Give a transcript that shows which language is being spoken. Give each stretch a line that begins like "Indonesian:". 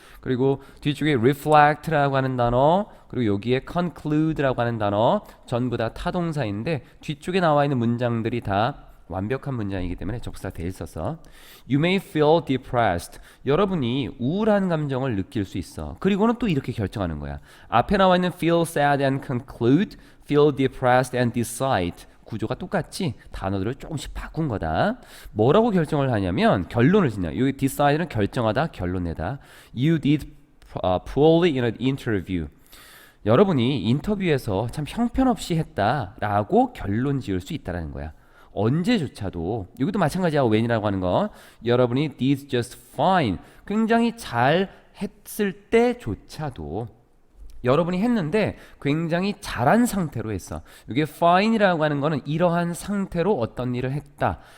Korean: 그리고 뒤쪽에 reflect라고 하는 단어, 그리고 여기에 conclude라고 하는 단어 전부 다 타동사인데 뒤쪽에 나와 있는 문장들이 다 완벽한 문장이기 때문에 접수사 돼 있어서
English: You may feel depressed.
Korean: 여러분이 우울한 감정을 느낄 수 있어. 그리고는 또 이렇게 결정하는 거야. 앞에 나와 있는
English: feel sad and conclude, feel depressed and decide.
Korean: 구조가 똑같지? 단어들을 조금씩 바꾼 거다. 뭐라고 결정을 하냐면 결론을 짓냐. 여기 decide는 결정하다, 결론내다.
English: You did poorly in an interview.
Korean: 여러분이 인터뷰에서 참 형편없이 했다라고 결론 지을 수 있다는 거야. 언제조차도 여기도 마찬가지야. when이라고 하는 거 여러분이
English: did just fine
Korean: 굉장히 잘 했을 때조차도 여러분이 했는데 굉장히 잘한 상태로 했어. 이게 fine이라고 하는 거는 이러한 상태로 어떤 일을 했다.